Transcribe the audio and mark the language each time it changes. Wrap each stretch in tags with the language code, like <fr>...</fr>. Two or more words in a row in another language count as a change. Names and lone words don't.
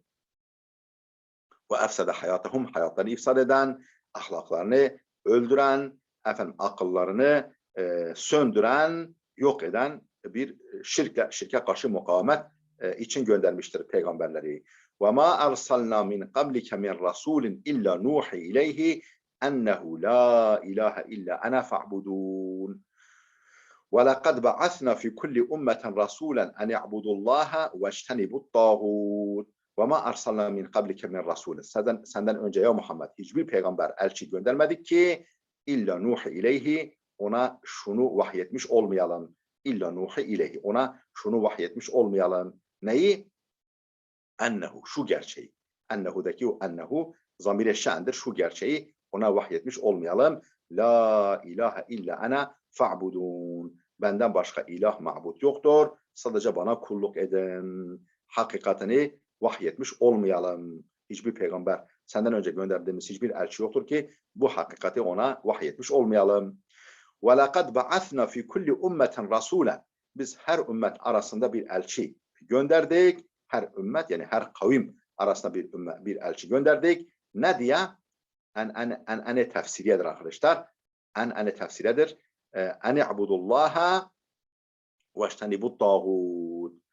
<ar>وأفسد حياتهم,</ar> <tr>hayatlarını ifsad eden, ahlaklarını öldüren, akıllarını söndüren, yok eden bir şirke karşı mukavemet için göndermiştir peygamberleri.</tr> <ar>وما أرسلنا من قبلك من رسول إلا نوحي إليه أنه لا إله إلا أنا فاعبدون. وَلَقَدْ بَعَثْنَا فِي كُلِّ أُمَّةٍ رَسُولًا أَنِ اعْبُدُوا اللّٰهَ وَاجْتَنِبُوا الطَّاغُوتَ وَمَا أَرْسَلْنَا مِنْ قَبْلِكَ مِنْ رَسُولٍ.</ar> <tr>Senden önce ya Muhammed hiçbir peygamber, elçi göndermedik ki</tr> <ar>إلا نوحي إليه,</ar> <tr>ona şunu vahyetmiş olmayalım.</tr> <ar>إلا نوحي إليه,</ar> <tr>ona şunu vahyetmiş olmayalım. Neyi? Ennehu, şu gerçeği. Ennehu'daki o ennehu zamir-i şendir, şu gerçeği ona vahyetmiş olmayalım.</tr> <ar>لا إله إلا أنا فاعبدون.</ar> <tr>Benden başka ilah, ma'bud yoktur. Sadece bana kulluk edin. Hakikatini vahyetmiş olmayalım. Hiçbir peygamber, senden önce gönderdiğimiz hiçbir elçi yoktur ki bu hakikati ona vahyetmiş olmayalım.</tr> <ar>وَلَقَدْ بَعَثْنَا فِي كُلِّ اُمَّةٍ رَسُولًا.</ar> <tr>Biz her ümmet arasında bir elçi gönderdik. Her ümmet, yani her kavim arasında bir elçi gönderdik. Ne diye? En tefsiriyedir arkadaşlar. En tefsiriyedir.</tr> <ar>أن اعبدوا الله واجتنبوا الطاغوت.</ar>